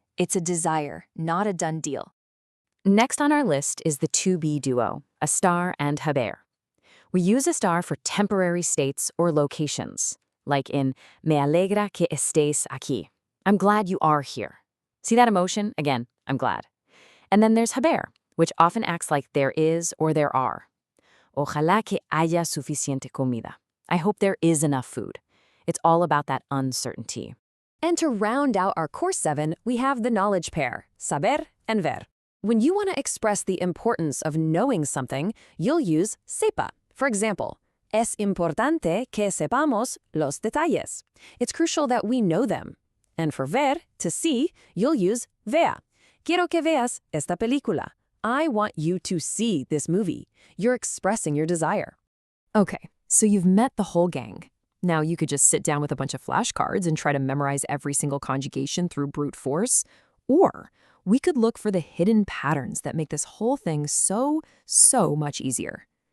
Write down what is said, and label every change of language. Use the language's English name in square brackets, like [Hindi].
[English] It's a desire, not a done deal. Next on our list is the to-be duo, estar and haber. We use estar for temporary states or locations, like in [Spanish] me alegra que estés aquí. [English] I'm glad you are here. See that emotion? Again, I'm glad. And then there's haber, which often acts like there is or there are. [Spanish] Ojalá que haya suficiente comida. [English] I hope there is enough food. It's all about that uncertainty. And to round out our course 7, we have the knowledge pair, saber and ver. When you want to express the importance of knowing something, you'll use sepa. For example, [Spanish] es importante que sepamos los detalles. [English] It's crucial that we know them. And for ver, to see, you'll use vea. [Spanish] Quiero que veas esta película. [English] I want you to see this movie. You're expressing your desire. Okay, so you've met the whole gang. Now you could just sit down with a bunch of flashcards and try to memorize every single conjugation through brute force. Or we could look for the hidden patterns that make this whole thing so much easier.